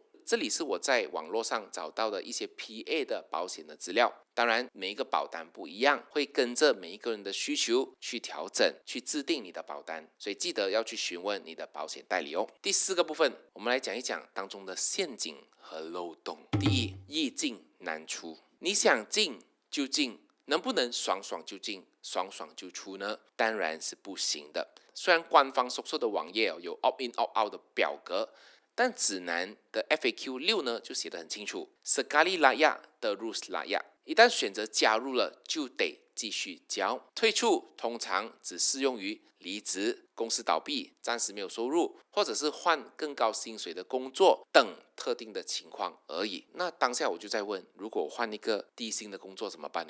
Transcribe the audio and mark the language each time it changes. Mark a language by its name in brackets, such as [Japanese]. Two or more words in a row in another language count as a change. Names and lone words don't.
[Chinese] 这里是我在网络上找到的一些 PA 的保险的资料，当然每一个保单不一样，会跟着每一个人的需求去调整，去制定你的保单，所以记得要去询问你的保险代理哦。第4个部分，我们来讲一讲当中的陷阱和漏洞。第1，易进难出，你想进就进，能不能爽爽就进，爽爽就出呢？当然是不行的。虽然官方收缩的网页有 [English] opt in opt out [Chinese] 的表格，但指南的 FAQ 6呢就写得很清楚 ， [Malay] Sekali layak terus layak， [Chinese] 一旦选择加入了，就得继续交。退出通常只适用于离职、公司倒闭、暂时没有收入，或者是换更高薪水的工作等特定的情况而已。那当下我就在问，如果我换一个低薪的工作怎么办呢？